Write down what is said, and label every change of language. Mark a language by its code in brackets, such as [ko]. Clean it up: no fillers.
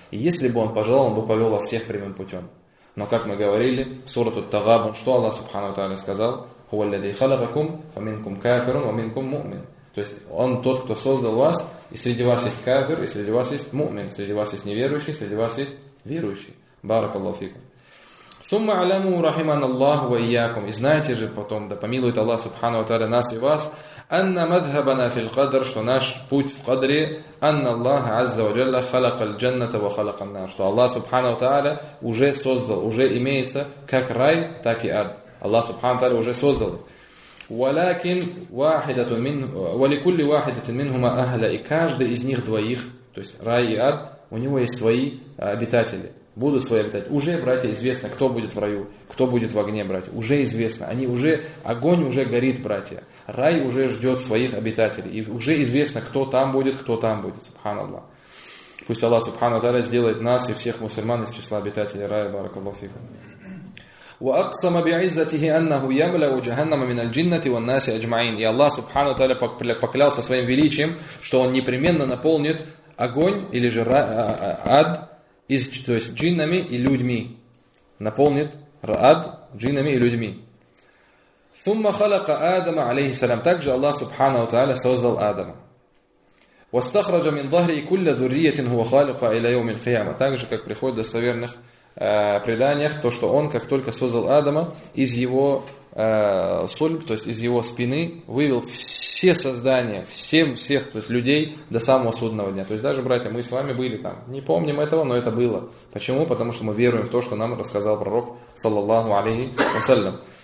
[ru] И если бы он пожелал, он бы повел вас всех прямым путем. Но как мы говорили, в сурату Тагабун, что Аллах Субхану ва Тааля сказал: [ar] هو الذي خلقكم فمنكم كافر ومنكم مؤمن. [ru] То есть он тот, кто создал вас, и среди вас есть кафир, и среди вас есть мумин, среди вас есть неверующий, среди вас есть верующий. Баракаллаху фикум. [ar] ثم علموا رحمنا الله وإياكم. [ru] И знаете же потом, да помилует Аллах Субхану ва Тааля нас и вас, [ar] أن مذهبنا في القدر, [ru] что наш путь в قدре, [ar] أن الله عز وجل خلق الجنة وخلق النار, [ru] что Аллах Субхану ва Тааля уже создал, уже имеется как рай, так и ад. Аллах Субхану ва Тааля уже создал. [ar] ولكن واحدة من ولكل واحدة منهما أهل, [ru] и каждый из них двоих, то есть рай и ад, у него есть свои обитатели. Будут свои обитатели. Уже, братья, известно, кто будет в раю, кто будет в огне, братья. Уже известно. Они уже, огонь уже горит, братья. Рай уже ждет своих обитателей. И уже известно, кто там будет, кто там будет. Субханаллах. Пусть Аллах Субхану ва Тааля сделает нас и всех мусульман из числа обитателей рая. Баракаллаху фикум. [ar] وأقسم بعزته أنه يملأ جهنم من الجنة والناس أجمعين. [ru] И Аллах Субхану ва Тааля поклялся своим величием, что он непременно наполнит огонь или же ад, то есть джиннами и людьми. Наполнит ад джиннами и людьми. [ar] ثم خلق آدم عليه السلام. [ru] Также Аллах Субхану ва Тааля создал Адама. [ar] واستخرج من ظهره كل ذرية هو خالق إلى يوم القيامة. [ru] Также, как приходит в достоверных преданиях, то, что он, как только создал Адама, из его сульб, то есть из его спины, вывел все создания, всех, то есть людей до самого судного дня. То есть даже, братья, мы с вами были там. Не помним этого, но это было. Почему? Потому что мы веруем в то, что нам рассказал пророк, саллаллаху алейхи ва саллям.